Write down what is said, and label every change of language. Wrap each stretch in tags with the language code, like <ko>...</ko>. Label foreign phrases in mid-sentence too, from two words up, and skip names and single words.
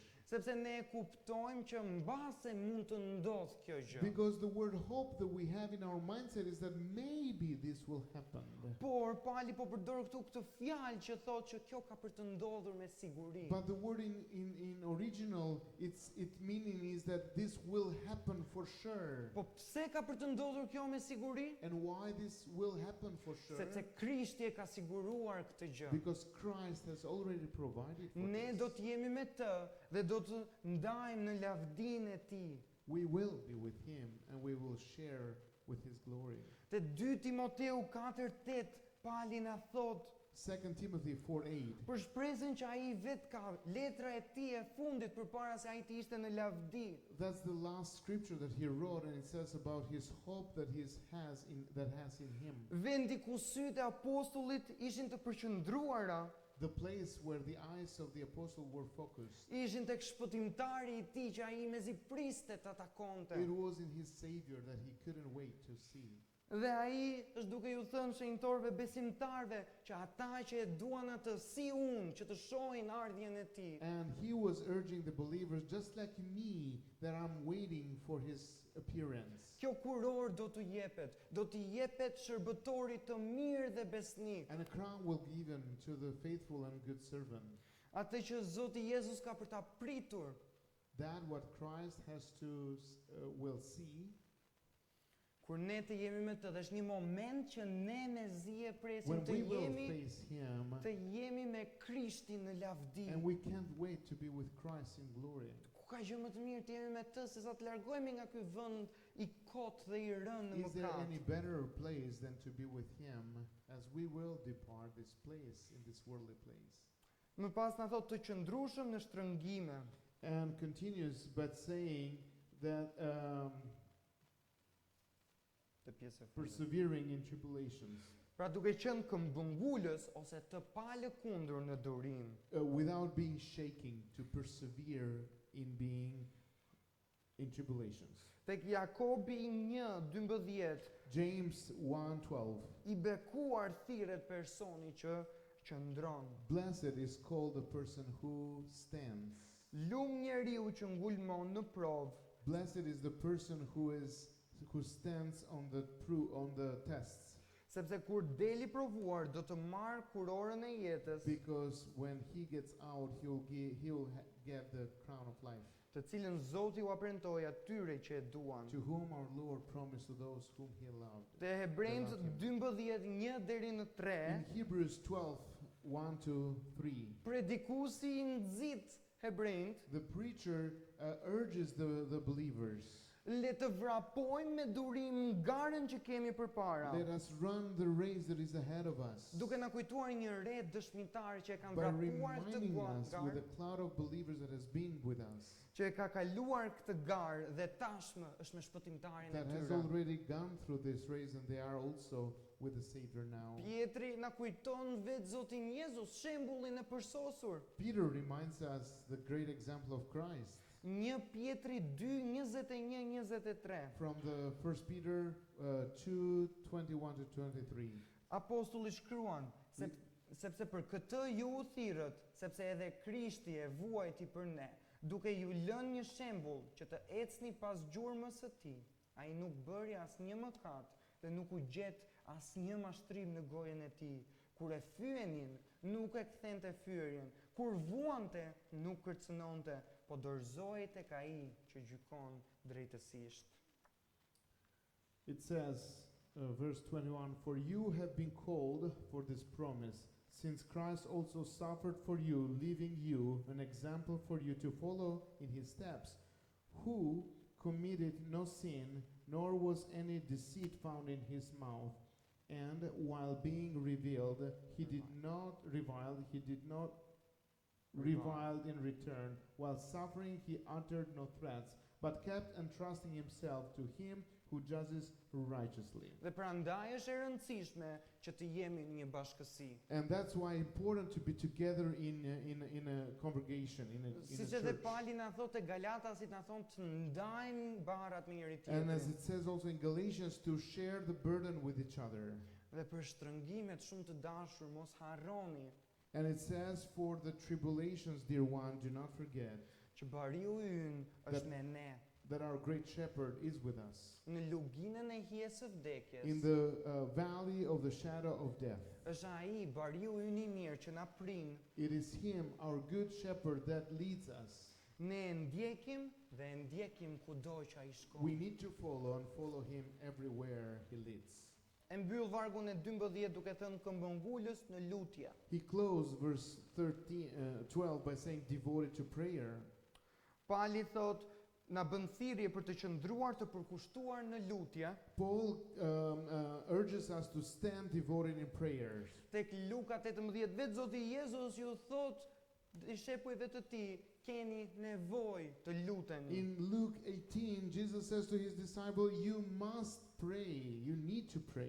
<sq>Sepse ne kuptojmë që mbase mund të ndodh kjo gjë.</sq> <en>Because the word hope that we have in our mindset is that maybe this will happen.</en> <sq>Por Pali po përdor këtu këtë fjalë që thotë që kjo ka për të ndodhur me siguri.</sq> <en>But the word in original, its meaning is that this will happen for sure.</en> <sq>Po pse ka për të ndodhur kjo me siguri?</sq> <en>And why this will happen for sure?</en> <sq>Sepse Krishti e ka siguruar këtë gjë.</sq> <en>Because Christ has already provided for</en> <sq>Ne</sq> <en>this.</en> <sq>do të jemi me të dhe do të ndajmë në lavdinë e tij.</sq> <en>We will be with Him and we will share with His glory.</en> <sq>Te 2 Timoteu 4:8 Pali na thot</sq> <en>2 Timothy 4:8.</en> <sq>për shpresën që ai vet ka, letra e tij e fundit përpara se ai të ishte në lavdi.</sq> <en>That's the last scripture that he wrote, and it says about his hope that has in him.</en> <sq>Vendi ku sytë e apostullit ishin të përqendruara,</sq> <en>The place where the eyes of the apostle were focused.</en> <sq>ishin tek shpëtimtari I tij që ai mezi priste ta takonte.</sq> <en>It was in his Savior that he couldn't wait to see.</en> <sq>Dhe ai është duke ju thënë shenjtorëve besimtarve që ata që e duan atë si unë që të shohin ardhjen e tij.</sq> <en>And he was urging the believers, just like me, that I'm waiting for his appearance.</en> <sq>Kjo kuror do t'i jepet shërbëtorit të mirë dhe besnik.</sq> <en>And a crown will be given to the faithful and good servant.</en> <sq>Atë që Zoti Jezus ka për ta pritur.</sq> <en>That what Christ has to will see.</en> <sq>Kur ne të jemi me të, dhe është një moment që ne me zi e presim</sq> <en>When</en> <sq>të</sq> <en>we will</en> <sq>jemi</sq> <en>face him,</en> <sq>me Krishtin në lavdi.</sq> <en>and we can't wait to be with Christ in glory.</en> <sq>Ku ka gjë më të mirë të jemi me të se sa të largohemi nga ky vend I kot dhe I rënë në</sq> <en>Is there any</en> <sq>mëkat.</sq> <en>better place than to be with him as we will depart this place, in this worldly place?</en> <sq>Më pas na thot të qëndrueshëm në shtrëngime.</sq> <en>And continues but saying that</en> <sq>Të pjesë e fundit.</sq> <en>persevering in tribulations,</en> <sq>Pra duke qenë këmbëngulës ose të palëkundur në durim.</sq> <en>without being shaking, to persevere in being in tribulations.</en> <sq>Tek Jakobi 1:12</sq> <en>James 1:12.</en> <sq>I bekuar thirret personi që qëndron.</sq> <en>Blessed is called the person who stands.</en> <sq>Lum njeriu që ngulmon në provë,</sq> <en>Blessed is the person who stands on the tests,</en> <sq>sepse kur deli provuar do të marr kurorën e jetës,</sq> <en>because when he gets out he'll get the crown of life,</en> <sq>të cilën Zoti u aprentoi atyre që e duan.</sq> <en>to whom our Lord promised to those whom he loved.</en> <sq>Te Hebrejt 12:1 deri në 3,</sq> <en>In Hebrews 12:1-3,</en> <sq>predikuesi I nxit Hebrejt</sq> <en>the preacher urges the believers</en> <sq>Le të vrapojmë me durim garën që kemi përpara.</sq> <en>Let us run the race that is ahead of us.</en> <sq>Duke na kujtuar një ret dëshmitar që e kanë</sq> <en>By</en> <sq>vrapuar këtë</sq> <en>reminding us with</en> <sq>garë,</sq> <en>a cloud of believers that has been with us,</en> <sq>që e ka kaluar këtë garë dhe tashmë është me shpëtimtarin e</sq> <en>that has</en> <sq>tyre.</sq> <en>already gone through this race, and they are also with the Savior now.</en> <sq>Pietri na kujton vetë Zotin Jezus, shembullin e përsosur.</sq> <en>Peter reminds us the great example of Christ.</en> <sq>1 Pietri 2:21-23.</sq> <en>From the 1 Peter 2:21-23.</en> <sq>Apostulli shkruan, sepse për këtë ju u thirrët, sepse edhe Krishti e vuajti për ne, duke ju lënë një shembull që të ecni pas gjurmës së tij. Ai nuk bëri asnjë mëkat dhe nuk u gjet asnjë mashtrim në gojën e tij. Kur e fyenin, nuk e kthente fyerjen. Kur vuante, nuk kërcënonte, po dorëzohej tek ai që gjykon drejtësisht.</sq> <en>It says, verse 21, "For you have been called for this promise, since Christ also suffered for you, leaving you an example for you to follow in his steps, who committed no sin, nor was any deceit found in his mouth. And while being reviled, he did not reviled in return. While suffering, he uttered no threats, but kept entrusting himself to him who judges righteously."</en> <sq>Dhe prandaj është e rëndësishme që të jemi në një bashkësi.</sq> <en>And that's why important to be together in a congregation, in a</en> <sq>Siç edhe</sq> <en>church.</en> <sq>Pali na thotë Galatasit na thonë të ndajmë barrat me njëri</sq> <en>And as</en> <sq>tjetrin.</sq> <en>it says also in Galatians, to share the burden with each other.</en> <sq>Dhe për shtrëngimet shumë të dashur mos harroni</sq> <en>And it says, for the tribulations, dear one, do not forget</en> <sq>që bariu ynë është me ne.</sq> <en>that our great shepherd is with us.</en> <sq>Në luginën e hijes së vdekjes</sq> <en>In the valley of the shadow of death,</en> <sq>është ai bariu ynë i mirë që na prin.</sq> <en>it is him, our good shepherd, that leads us.</en> <sq>Ne e ndjekim dhe e ndjekim kudo që ai shkon.</sq> <en>We need to follow and follow him everywhere he leads.</en> <sq>E mbyll vargun e 12 duke thënë këmbëngulës në lutje.</sq> <en>He closed verse 12 by saying, devoted to prayer.</en> <sq>Pali thot na bën thirrje për të qëndruar të përkushtuar në lutje.</sq> <en>Paul urges us to stand devoted in prayers.</en> <sq>Tek Luka 18 vetë Zoti Jezus ju thot shepujve të tij, keni nevojë të luteni.</sq> <en>In Luke 18, Jesus says to his disciple, you must pray, you need to pray.</en>